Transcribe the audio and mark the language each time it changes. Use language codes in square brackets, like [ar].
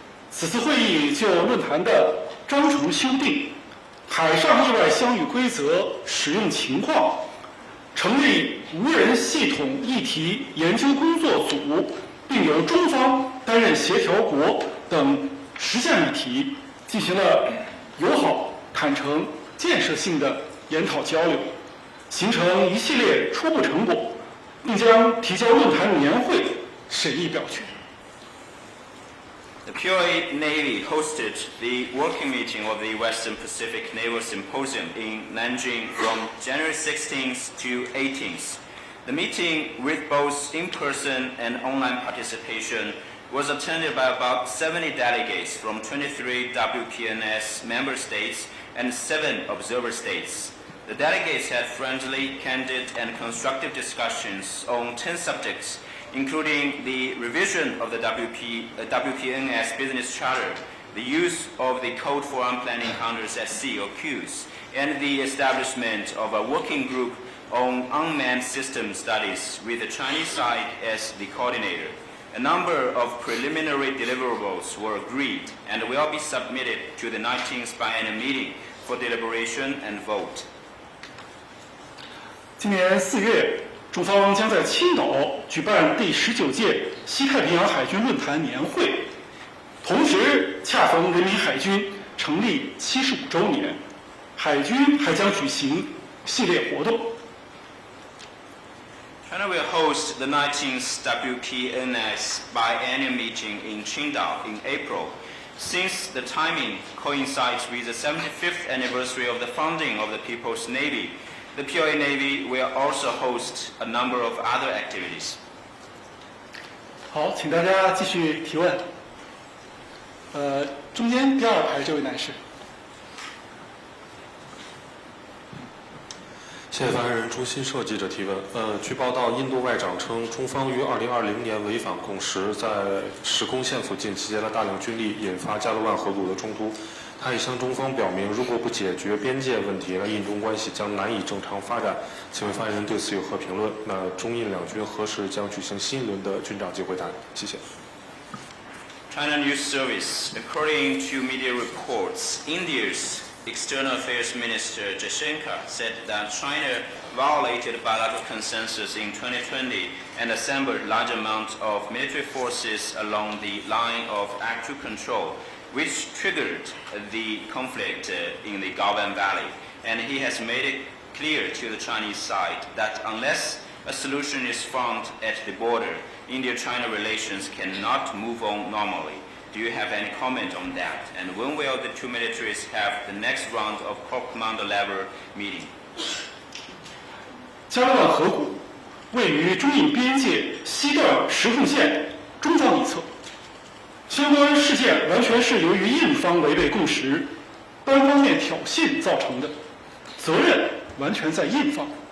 [zh] 此次会议就论坛的章程修订、海上意外相遇规则使用情况、成立无人系统议题研究工作组，并由中方 担任协调国等10项议题，进行了友好、坦诚、建设性的研讨交流，形成一系列初步成果，并将提交论坛年会审议表决。 [en] The POA Navy hosted the working meeting of the Western Pacific Naval Symposium in Nanjing from January 16th to 18th. The meeting, with both in-person and online participation, was attended by about 70 delegates from 23 WPNS member states and 7 observer states. The delegates had friendly, candid, and constructive discussions on 10 subjects, including the revision of the WPNS business charter, the use of the Code for Unplanned Encounters at Sea, or CUES, and the establishment of a working group on unmanned system studies with the Chinese side as the coordinator. A number of preliminary deliverables were agreed and will be submitted to the 19th biennial meeting for deliberation and vote. [zh] 今年4月，中方将在青岛举办第19届西太平洋海军论坛年会，同时恰逢人民海军成立75周年，海军还将举行系列活动。 [en] China will host the 19th WPNS biennial meeting in Qingdao in April. Since the timing coincides with the 75th anniversary of the founding of the People's Navy, the POA Navy will also host a number of other activities. [zh] 好，请大家继续提问。中间第2排这位男士。谢谢发言人朱新社记者提问。据报道，印度外长称，中方于2020年违反共识，在实控线附近集结了大量军力，引发加罗万河谷的冲突。他已向中方表明，如果不解决边界问题，那印中关系将难以正常发展。请问发言人对此有何评论？那中印两军何时将举行新一轮的军长级会谈？谢谢。 [en] China News Service. According to media reports, India's External Affairs Minister Jaishankar said that China violated bilateral consensus in 2020 and assembled large amounts of military forces along the line of actual control, which triggered the conflict in the Galvan Valley. And he has made it clear to the Chinese side that unless a solution is found at the border, India-China relations cannot move on normally. Do you have any comment on that? And when will the two militaries have the next round of Corps Commander level meeting? [zh] 加罗万河谷位于中印边界西段实控线中方一侧，相关事件完全是由于印方违背共识、单方面挑衅造成的，责任完全在印方。